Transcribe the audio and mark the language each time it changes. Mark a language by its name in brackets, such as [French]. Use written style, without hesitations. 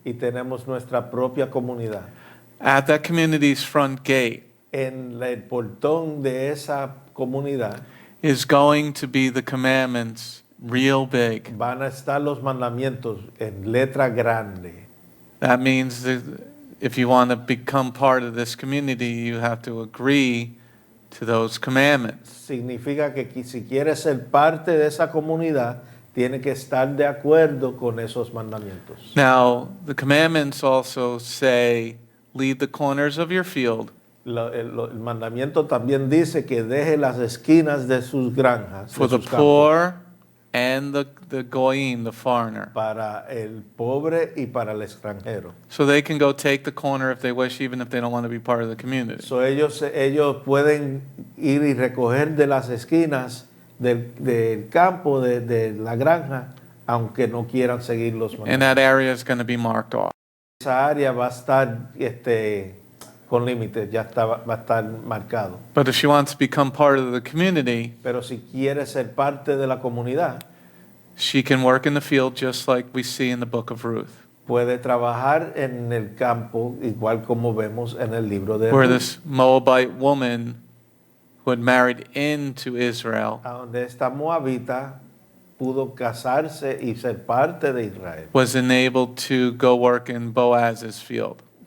[Spanish] y tenemos nuestra propia comunidad, [English] at that community's front gate [Spanish] en el portón de esa comunidad [English] is going to be the commandments real big. [Spanish] van a estar los mandamientos en letra grande. [English] That means that if you want to become part of this community, you have to agree to those commandments. [Spanish] Significa que si quieres ser parte de esa comunidad, tiene que estar de acuerdo con esos mandamientos. [English] Now, the commandments also say, leave the corners of your field [Spanish] El mandamiento también dice que deje las esquinas de sus granjas, [English] for [Spanish] de [English] the [Spanish] sus campos, [English] poor and the goyim, the foreigner. [Spanish] para el pobre y para el extranjero. [English] So they can go take the corner if they wish, even if they don't want to be part of the community. [Spanish] So ellos pueden ir y recoger de las esquinas del campo, de la granja, aunque no quieran seguir los [English] And [Spanish] mandamientos. [English] that area is going to be marked off. [Spanish] Esa área va a estar con límites, va a estar marcado. [English] But if she wants to become part of the community, [Spanish] Pero si quiere ser parte de la comunidad, [English] she can work in the field just like we see in the book of Ruth, [Spanish] puede trabajar en el campo, igual como vemos en el libro de [English] where [Spanish] Ruth, [English] this Moabite woman who had married into Israel [Spanish] a donde esta moabita pudo casarse y ser parte de Israel. [English] was enabled to go work in Boaz's field.